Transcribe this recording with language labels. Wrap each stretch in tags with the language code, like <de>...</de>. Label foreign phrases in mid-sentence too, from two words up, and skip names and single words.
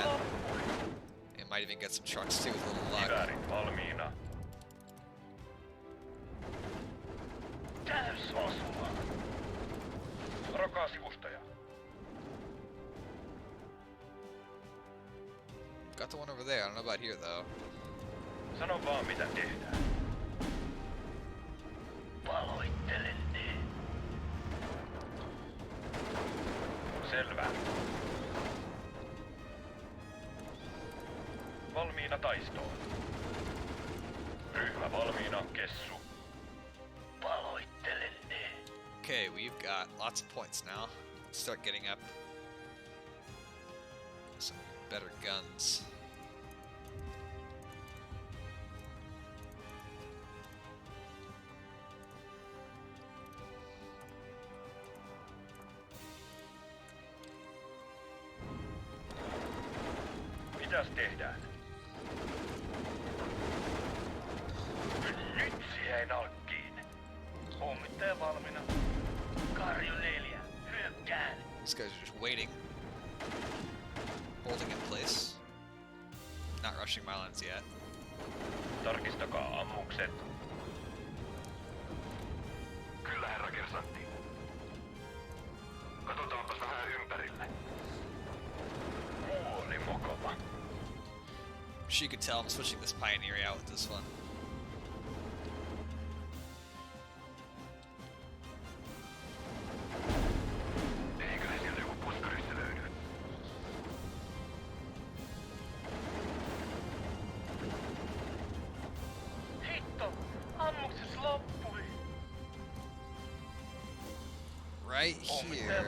<en>It might even get some trucks too with a little luck. Got the one over there. I don't know about here though.</en> <fi>Sano vaan mitä tehdään. Selvä. Valmiina taistoon. Ryhmä valmiina, Kessu.</fi> <en>Okay, we've got lots of points now. Let's start getting up some better guns.</en> <fi>Mitäs tehdään? Nyt siihen nalkkiin. Pommittaja valmiina. Karju 4, hyökkään.</fi> <en>These guys are just waiting. Holding in place. Not rushing my lines yet.</en> <fi>Tarkistakaa ammukset. Kyllä, herra kersantti. Katsotaanpas vähän ympärille. Oli mukava.</fi> <en>She could tell I'm switching this Pioneer out with this one.</en> <fi>Eiköhän sieltä joku puskarissa löydy. Hitto! Ammukset loppui!</fi> <en>Right here.</en>